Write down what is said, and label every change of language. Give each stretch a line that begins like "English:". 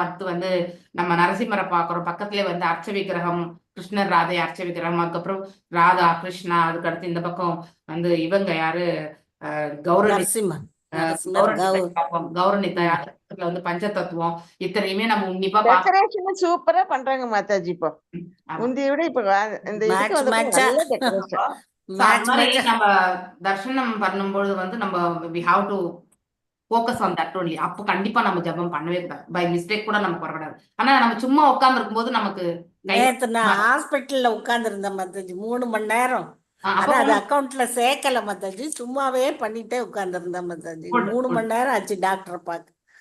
Tamil: அடுத்து வந்து நம்ம நரசிம்மரை பாக்குறோம். பக்கத்துலயே வந்து அர்ச்ச விக்கிரகம், கிருஷ்ணர் ராதை அர்ச்ச விக்கிரகம், அதுக்கப்புறம் ராதா கிருஷ்ணா, அதுக்கு அடுத்து இந்த பக்கம் வந்து இவங்க யாரு கௌரணி நரசிம்மன் நரசிம்மர் கௌரணிதா வந்து பஞ்சதத்துவம், இத்தனையுமே நம்ம உன்னிப்பா பார்க்கணும். டெக்கரேஷன் சூப்பரா பண்றாங்க மாதாஜி. இப்போ முந்தைய விட இப்ப இந்த இதுக்கு வந்து நல்ல டெக்கரேஷன்.
English: So,
Tamil: அது மாதிரி நம்ம தர்ஷனம் பண்ணும்பொழுது வந்து நம்ம
English: we have to focus on that only.
Tamil: அப்போ கண்டிப்பா நம்ம ஜபம் பண்ணவே கூடாது. பை மிஸ்டேக் கூட நமக்கு வரக்கூடாது. ஆனா நம்ம சும்மா உட்கார்ந்து இருக்கும்போது நமக்கு நேத்து நான் ஹாஸ்பிட்டல்ல உட்கார்ந்து இருந்தேன் மாதாஜி 3 மணி நேரம். ஆனா அது அக்கௌண்ட்ல சேர்க்கல மாதாஜி. சும்மாவே பண்ணிட்டே உட்கார்ந்து இருந்தேன் மாதாஜி. 3 மணி நேரம் ஆச்சு டாக்டரை பார்க்க.